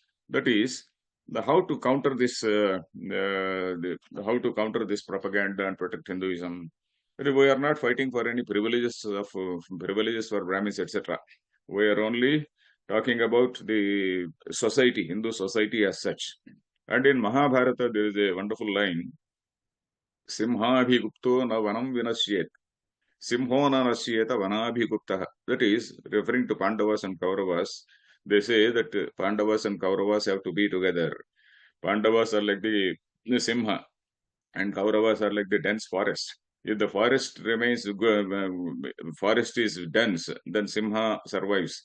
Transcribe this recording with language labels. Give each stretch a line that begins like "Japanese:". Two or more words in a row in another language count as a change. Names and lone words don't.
English: That is, the how to counter this, how to counter this propaganda and protect Hinduism. We are not fighting for any privileges for Brahmins, etc. We are only talking about the society, Hindu society as such. And in Mahabharata, there is a wonderful line:
Sanskrit: Simhabhigupto na vanam vinasyet. Simhona nasyeta vanabhigupta.
English: That is referring to Pandavas and Kauravas. They say that Pandavas and Kauravas have to be together. Pandavas are like the Simha, and Kauravas are like the dense forest. If the forest is dense, then Simha survives.